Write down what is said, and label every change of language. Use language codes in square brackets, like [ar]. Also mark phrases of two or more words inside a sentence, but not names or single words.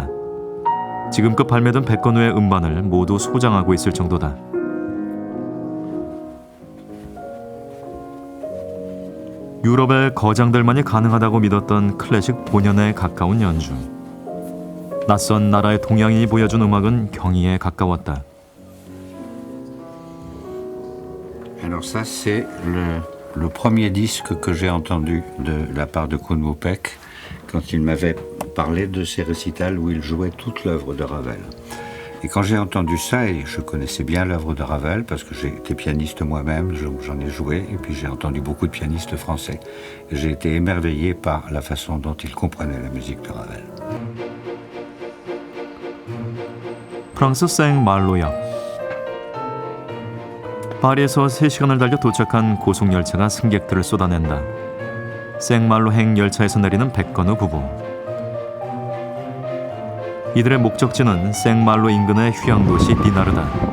[ko] 지금껏 발매된 백건우의 음반을 모두 소장하고 있을 정도다. 유럽의 거장들만이 가능하다고 믿었던 클래식 본연에 가까운 연주. 낯선 나라의 동양인이 보여준 음악은 경이에 가까웠다. [fr] Alors ça c'est le premier disque que j'ai entendu de la part de Koen Moopek quand il m'avait parlé de ses récitals où il jouait toute l'œuvre de Ravel. Et quand j'ai entendu ça, et je connaissais bien l'œuvre de Ravel parce que j'ai été pianiste moi-même, j'en ai joué, et puis j'ai entendu beaucoup de pianistes français. Et j'ai été émerveillé par la façon dont il comprenait la musique de Ravel. [ko] 프랑스 생말로역. 파리에서 3시간을 달려 도착한 고속열차가 승객들을 쏟아낸다. 생말로행 열차에서 내리는 백건우 부부. 이들의 목적지는 생말로 인근의 휴양도시 디나르다.